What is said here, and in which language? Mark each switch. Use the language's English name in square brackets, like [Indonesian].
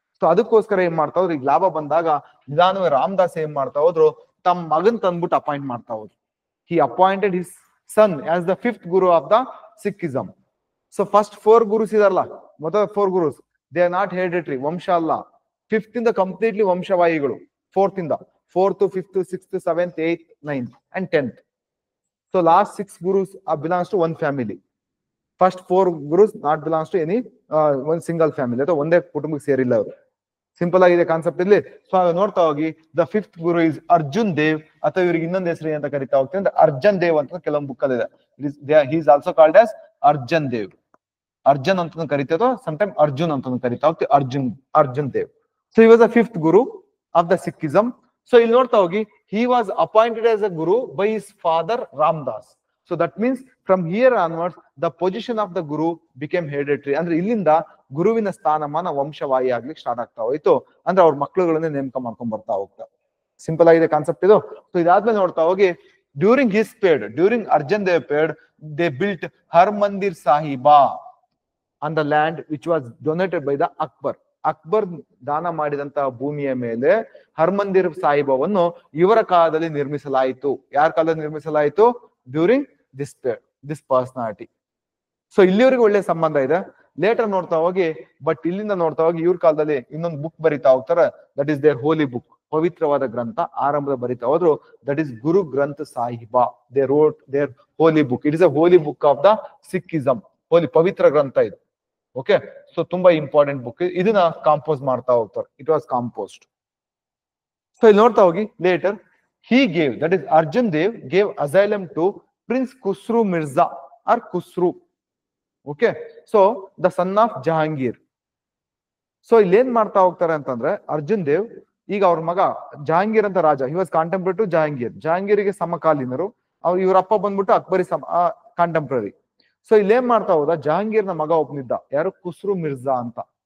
[Kannada] So ಅದಕ್ಕೋಸ್ಕರ ಏನ್ ಮಾಡ್ತಾ ಹೋದ್ರು, ಈಗ ಲಾಭ ಬಂದಾಗ ನಿಧಾನವೇ ರಾಮದಾಸ್ ಏನ್ ಮಾಡ್ತಾ ಹೋದ್ರು, ತಮ್ಮ ಮಗನ್ ತಂದ್ಬಿಟ್ಟು ಅಪಾಯಿಂಟ್ ಮಾಡ್ತಾ ಹೋದ್ರು. [English] He appointed his son as the 5th guru of the Sikhism. So first 4 gurus [Kannada] ಇದಲ್ಲ, ಮೊದಲ [English] 4 gurus they are not hereditary, [Kannada] ವಂಶ ಅಲ್ಲ. 5th ಇಂದ ಕಂಪ್ಲೀಟ್ಲಿ ವಂಶವಾಹಿಗಳು. [English] 4th ಇಂದ 4th, 5th, 6th, 7th, 8th, 9th and 10th. So last 6 gurus belongs to one family. First 4 gurus not belongs to any one single family. [Kannada] ಅಥವಾ ಒಂದೇ ಕುಟುಂಬಕ್ಕೆ ಸೇರಿಲ್ಲ ಅವರು. Simple ಆಗಿದೆ ಕಾನ್ಸೆಪ್ಟ್ ಇಲ್ಲಿ. ಸೊ ನೋಡ್ತಾ ಹೋಗಿ [English] the 5th guru is [Kannada] Arjun Dev, ಅಥವಾ ಇವ್ರಿಗೆ ಇನ್ನೊಂದು ಹೆಸರು ಅಂತ ಕರಿತಾ ಹೋಗ್ತೀನಿ ಅಂದ್ರೆ ಅರ್ಜನ್ ದೇವ್ ಅಂತ ಕೆಲವೊಂದು ಬುಕ್ ಅಲ್ಲಿ ಇದೆ. [English] He is also called as Arjan Dev. [Kannada] Arjun ಅಂತ ಕರಿತಾ, ಸಮ್ ಟೈಮ್ ಅರ್ಜುನ್ ಅಂತ ಕರಿತಾ ಹೋಗ್ತೀವಿ, Arjun Dev. [English] So he was the 5th guru of the Sikhism. So [Kannada] ಇಲ್ಲಿ ನೋಡ್ತಾ ಹೋಗಿ [English] he was appointed as a guru by his father Ramdas. So that means from here onwards the position of the guru became hereditary. [Kannada] ಅಂದ್ರೆ ಇಲ್ಲಿಂದ ಗುರುವಿನ ಸ್ಥಾನಮಾನ ವಂಶವಾಹಿ ಆಗ್ಲಿಕ್ಕೆ start ಆಗ್ತಾ ಹೋಯ್ತು. ಅಂದ್ರೆ ಅವ್ರ ಮಕ್ಕಳುಗಳನ್ನೇ ನೇಮಕ ಮಾಡ್ಕೊಂಡ್ ಬರ್ತಾ ಹೋಗ್ತಾ. ಸಿಂಪಲ್ ಆಗಿದೆ ಕಾನ್ಸೆಪ್ಟ್ ಇದು. ಸೊ ಇದಾದ್ಮೇಲೆ ನೋಡ್ತಾ ಹೋಗಿ [English] During his period, during Arjan Dev period, they built Har Mandir Sahiba on the land which was donated by the Akbar. [Kannada] Akbar ದಾನ ಮಾಡಿದಂತಹ ಭೂಮಿಯ ಮೇಲೆ ಹರ್ಮಂದಿರ್ ಸಾಹಿಬವನ್ನು ಇವರ ಕಾಲದಲ್ಲಿ ನಿರ್ಮಿಸಲಾಯಿತು. ಯಾರ ಕಾಲದಲ್ಲಿ ನಿರ್ಮಿಸಲಾಯಿತು? [English] During this personality. [Kannada] ಸೊ ಇಲ್ಲಿವರೆಗೂ ಒಳ್ಳೆ ಸಂಬಂಧ ಇದೆ. ಲೇಟರ್ ನೋಡ್ತಾ ಹೋಗಿ, ಬಟ್ ಇಲ್ಲಿಂದ ನೋಡ್ತಾ ಹೋಗಿ ಇವ್ರ ಕಾಲದಲ್ಲಿ ಇನ್ನೊಂದು ಬುಕ್ ಬರಿತಾ ಹೋಗ್ತಾರೆ, [English] that is their holy book, [Kannada] ಪವಿತ್ರವಾದ ಗ್ರಂಥ. ಆರಂಭದ ಬರಿತಾ ಹೋದ್ರು, ದಟ್ ಇಸ್ ಗುರು ಗ್ರಂಥ ಸಾಹಿಬಾ. [English] They wrote their holy book. It is a holy book of the Sikhism. [Kannada] ಹೋಲಿ ಪವಿತ್ರ ಗ್ರಂಥ ಇದು. ಓಕೆ, ಸೊ ತುಂಬಾ ಇಂಪಾರ್ಟೆಂಟ್ ಬುಕ್. ಇದನ್ನ ಕಾಂಪೋಸ್ ಮಾಡ್ತಾ ಹೋಗ್ತಾರೆ. [English] It was composed. So [Kannada] ಇಲ್ಲಿ ನೋಡ್ತಾ ಹೋಗಿ [English] Later he gave, that is Arjun Dev gave asylum to Prince Khusru Mirza or Khusru. Okay, so the son of Jahangir. [Kannada] So ಇಲ್ಲಿ ಏನ್ ಮಾಡ್ತಾ ಹೋಗ್ತಾರೆ ಅಂತಂದ್ರೆ, ಅರ್ಜುನ್ ದೇವ್ ಈಗ ಅವ್ರ ಮಗ ಜಹಾಂಗೀರ್ ಅಂತ ರಾಜ, [English] He was contemporary to Jahangir. [Kannada] ಜಹಾಂಗೀರಿಗೆ ಸಮಕಾಲೀನರು. ಇವ್ರಪ್ಪ ಬಂದ್ಬಿಟ್ಟು ಅಕ್ಬರಿ ಕಾಂಟೆಂಪ್ರರಿ. ಸೊ ಇಲ್ಲೇನ್ ಮಾಡ್ತಾ ಹೋದ, ಜಹಾಂಗೀರ್ ನ ಮಗ ಒಬ್ಬನಿದ್ದ, ಯಾರು? ಖುಸ್ರು ಮಿರ್ಜಾ ಅಂತ.